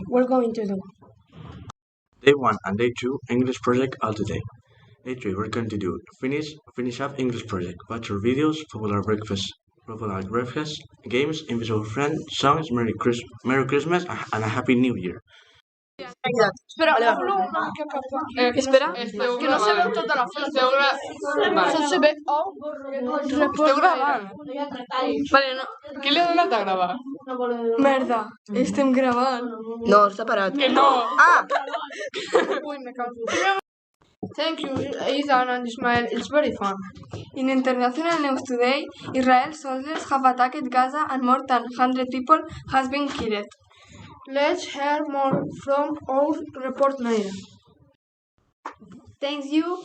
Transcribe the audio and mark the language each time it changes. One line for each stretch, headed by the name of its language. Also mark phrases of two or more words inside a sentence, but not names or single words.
English: We're going to do Day 1 and Day 2 English project all today. Day 3 we're going to do finish up English project, watch your videos, popular breakfast, games, invisible friend, songs, Merry Christmas and a Happy New Year.
Catalan: Espera, que no se veu tota la foto.
Spanish: Se ve
Catalan: Esteu gravant? Vale, no. Qui li ha donat a gravar? Merda, estem gravant. No, està parat. Que no! Ui, me cago.
English: Thank you, Ethan and Ismael. It's very fun. In international news today, Israel soldiers have attacked Gaza and more than 100 people has been killed. Let's hear more from our report Naira. Thanks you.